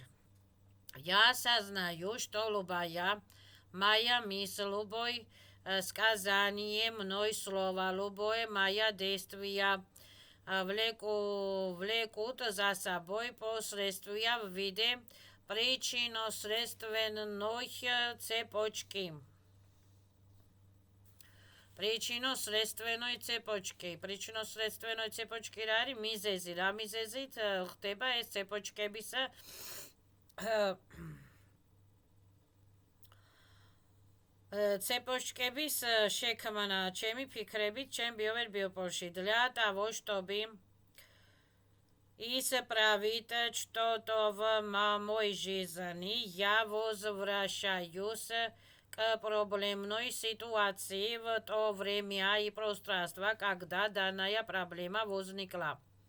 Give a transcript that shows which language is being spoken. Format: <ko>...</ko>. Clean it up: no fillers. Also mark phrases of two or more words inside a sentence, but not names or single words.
<ru>Я осознаю, что любая моя мысль, любое сказание мной слова, любое мое действие влекут за собой последствия в виде причинно-следственной цепочки. Причинно-следственной цепочки</ru> <ka>რა არის მიზეზი, რა მიზეზით ხდება ეს цепочкების цепочкების შექმნა, ჩემი ფიქრებით, ჩემ биополში.</ka> <ru>Для того, чтобы исправить что-то в моей жизни, я возвращаюсь к проблемной ситуации в то время и пространство, когда данная проблема возникла.</ru>